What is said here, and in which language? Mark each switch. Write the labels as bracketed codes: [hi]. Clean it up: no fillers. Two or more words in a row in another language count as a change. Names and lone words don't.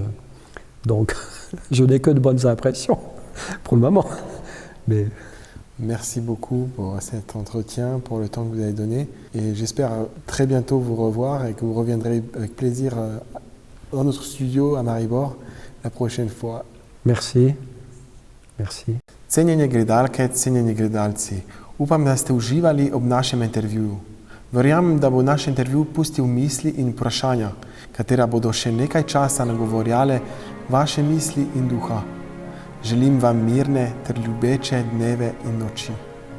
[fr] Donc je n'ai que de bonnes impressions pour le moment. Mais... Merci beaucoup pour cet entretien, pour le temps que vous avez donné. Et j'espère très bientôt vous revoir et que vous reviendrez avec plaisir dans notre studio à Maribor la prochaine fois. Merci. Merci. [sl] Cenjene gledalke, cenjeni gledalci, upam, da ste uživali ob našem intervjuju. Verjamem, da bo naš intervju pustil misli in vprašanja, katera bodo še nekaj časa nagovorjale vaše misli in duha. Želim vam mirne ter ljubeče dneve in noči.